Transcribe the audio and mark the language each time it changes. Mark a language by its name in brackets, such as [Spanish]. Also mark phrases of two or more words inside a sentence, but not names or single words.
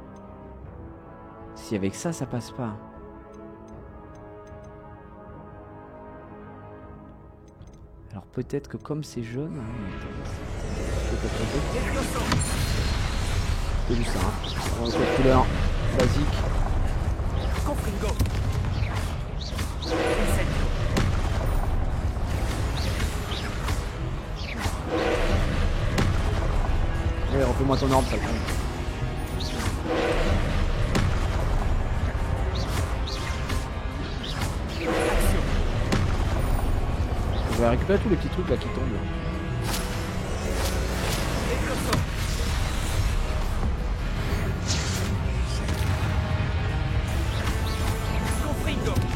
[French] Si avec ça, ça passe pas. Alors peut-être que comme c'est jaune... C'est juste ça, hein. On va faire couleur basique. Confringo. Incendio. Ouais, refais-moi ton orbe, ça le prend. Action. Je vais récupérer tous les petits trucs là qui tombent. Là. Explosion. Confringo.